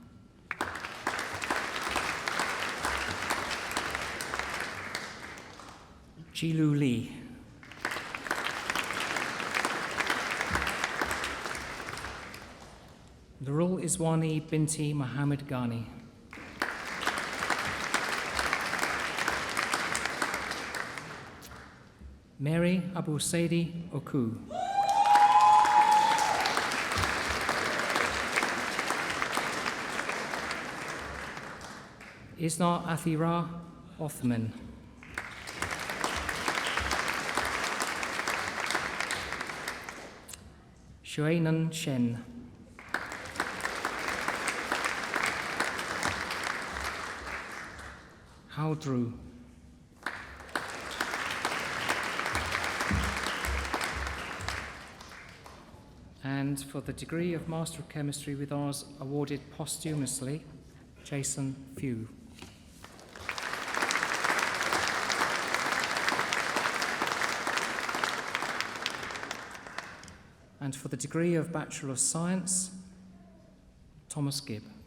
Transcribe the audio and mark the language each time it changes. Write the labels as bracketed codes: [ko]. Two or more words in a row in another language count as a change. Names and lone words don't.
[en] Jilu Li. Nurul Iswani Binti Muhammad Ghani. Mary Abu Saidi Oku. Isna Athira Othman. Shuainan Shen. Haudru. And for the degree of Master of Chemistry with Honours awarded posthumously, Jason Few. And for the degree of Bachelor of Science, Thomas Gibb.